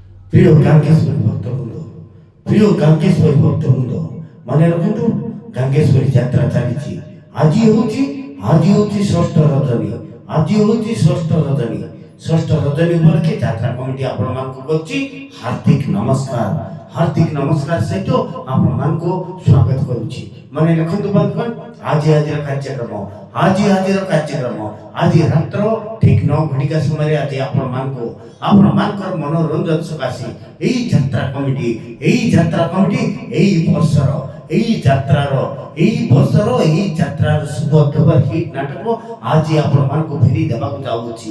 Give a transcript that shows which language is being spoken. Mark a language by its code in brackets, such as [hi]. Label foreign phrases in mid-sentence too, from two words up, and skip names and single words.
[or] ପ୍ରିୟ ଗାଙ୍ଗେଶ୍ୱରୀ ଭକ୍ତବୃନ୍ଦ, ପ୍ରିୟ ଗାଙ୍ଗେଶ୍ୱରୀ ଭକ୍ତବୃନ୍ଦ, ମନେ ରଖନ୍ତୁ ଗାଙ୍ଗେଶ୍ୱରୀ ଯାତ୍ରା ଚାଲିଛି। ଆଜି ହେଉଛି ଷଷ୍ଠ ରଜନୀ। ଆଜି ହେଉଛି ଷଷ୍ଠ ରଜନୀ। ଷଷ୍ଠ ରଜନୀ ଉପଲକ୍ଷେ ଯାତ୍ରା କମିଟି ଆପଣମାନଙ୍କୁ କରୁଛି ହାର୍ଦ୍ଦିକ ନମସ୍କାର। ହାର୍ଦ୍ଦିକ ନମସ୍କାର ସହିତ ଆପଣମାନଙ୍କୁ ସ୍ୱାଗତ କରୁଛି। ମନେ ରଖନ୍ତୁ ବନ୍ଧୁଗଣ, ଆଜିର କାର୍ଯ୍ୟକ୍ରମ ଆଜି ରାତ୍ର ଠିକ 9 ଘଟିକା ସମୟରେ ଆଜି ଆପଣମାନଙ୍କର ମନୋରଞ୍ଜନ ସକାଶେ ଏହି ଯାତ୍ରା କମିଟି ଏହି ଯାତ୍ରାର ଶୁଭ ଖବର ହିଟ୍ ନାଟକ ଆଜି ଆପଣମାନଙ୍କୁ ଫେରି ଦେବାକୁ ଯାଉଛି।